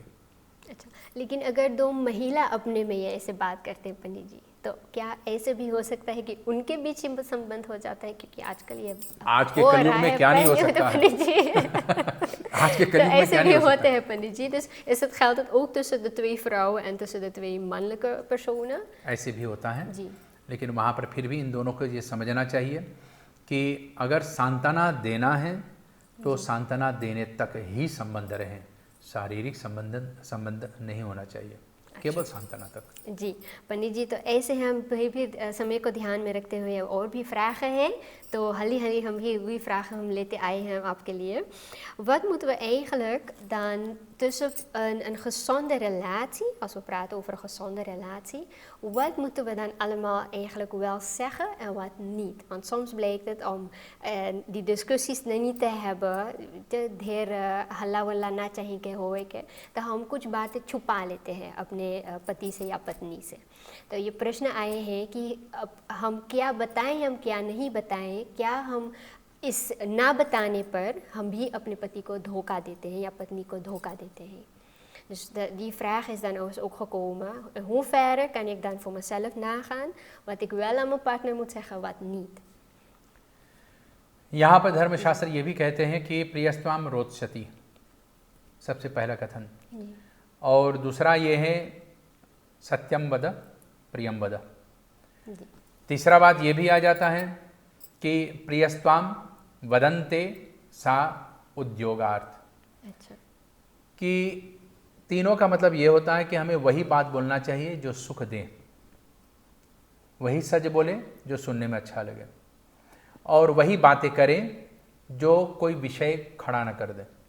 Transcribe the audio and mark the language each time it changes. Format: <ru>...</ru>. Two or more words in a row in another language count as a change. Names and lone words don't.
<hi>अच्छा, लेकिन अगर दो महिला अपने में ये ऐसे बात करते हैं पंडित जी, तो क्या ऐसे भी हो सकता है कि उनके बीच ही संबंध हो जाता है? क्योंकि आजकल ये आज के कलयुग में क्या नहीं हो सकता पंडित जी। आज के कलयुग में क्या नहीं हो सकता? ऐसे भी होते हैं पंडित जी,</hi> <nl>dus is het geldt het ook tussen de twee vrouwen en tussen de twee mannelijke personen?</nl> <hi>ऐसे भी होता है जी, लेकिन वहाँ पर फिर भी इन दोनों को ये समझना चाहिए कि अगर सांत्वना देना है तो सांत्वना देने तक ही संबंध रहे, शारीरिक संबंध नहीं होना चाहिए, केवल सांत्वना तक। जी पंडित जी, तो ऐसे हम भी समय को ध्यान में रखते हुए और भी vragen हैं, तो hali हम</hi> <nl>die vragen</nl> <hi>हम लेते आए हैं आपके लिए।</hi> <nl>Wat moeten we eigenlijk dan tussen een gezonde relatie, als we praten over een gezonde relatie, wat moeten we dan allemaal eigenlijk wel zeggen en wat niet? Want soms blijkt het om die discussies नहीं te hebben,</nl> <hi>ढेर हल्ला वल्ला ना चाहिए के होए के, तो हम कुछ बातें छुपा लेते हैं अपने पति से या पत्नी से। तो ये प्रश्न आए हैं कि अब हम क्या बताएं, हम क्या नहीं बताएं, क्या हम इस ना बताने पर हम भी अपने पति को धोखा देते हैं या पत्नी को धोखा देते हैं।</hi> <nl>Dus die vraag is dan ook gekomen, in hoeverre kan ik dan voor mezelf nagaan wat ik wel aan mijn partner moet zeggen, wat niet?</nl> <hi>यहाँ पर धर्मशास्त्र ये भी कहते हैं कि</hi> <sa>प्रियस्त्वाम रोत्स्यति,</sa> <hi>सबसे पहला कथन, और दूसरा ये है</hi> <sa>सत्यम वद प्रियम वद।</sa> <hi>तीसरा बात ये भी आ जाता है कि</hi> <sa>प्रियस्त्वाम वदन्ते सा उद्योगार्थ।</sa> <hi>अच्छा, कि तीनों का मतलब ये होता है कि हमें वही बात बोलना चाहिए जो सुख दे, वही सच बोले जो सुनने में अच्छा लगे, और वही बातें करें जो कोई विषय खड़ा न कर दे।</hi>